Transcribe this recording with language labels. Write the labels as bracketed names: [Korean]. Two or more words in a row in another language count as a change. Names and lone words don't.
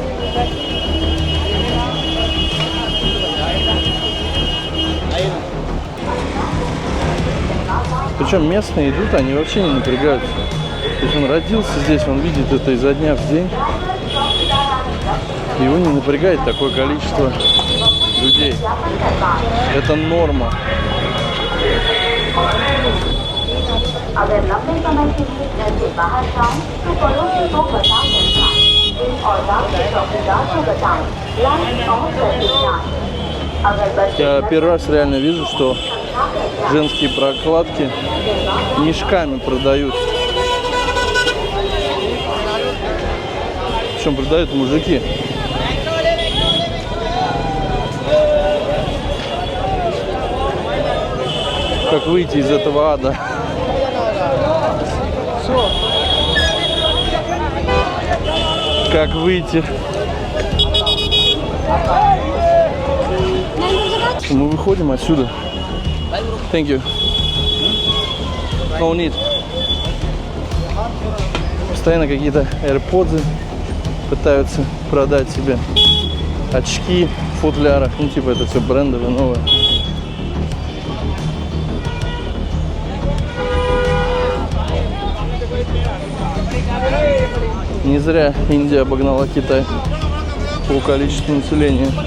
[Russian] Причем местные идут, они вообще не напрягаются. То есть он родился здесь, он видит это изо дня в день. Его не напрягает такое количество людей. Это норма. [Hindi] अगर लंबे समय के लिए घर से बाहर जाएं तो पड़ोसी को बचाव करना, दिन और रात के चौकीदार को बचाएं, [English] light off [Hindi] करके जाएं। अगर बच्चे [Russian] Я первый раз реально вижу, что женские прокладки мешками продают. Причем продают мужики. Как выйти из этого ада? Как выйти? Мы выходим отсюда. [English] Thank you. No need. [Russian] Постоянно какие-то AirPods пытаются продать себе. Очки в футлярах. Ну типа это все брендовое, новое. Не зря Индия обогнала Китай по количеству населения.